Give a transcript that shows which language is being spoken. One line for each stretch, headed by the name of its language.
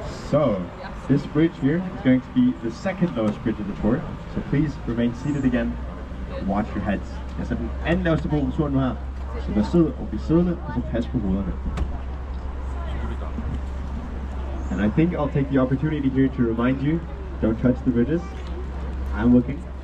English: So, this bridge here is going to be the second lowest bridge of the tour, so please remain seated again and watch your heads.
Danish: Jeg er den anden laveste bro på turen nu her, så der sidder og bliver siddende, og så pas på hovederne.
English: And I think I'll take the opportunity here to remind you, don't touch the bridges. I'm looking.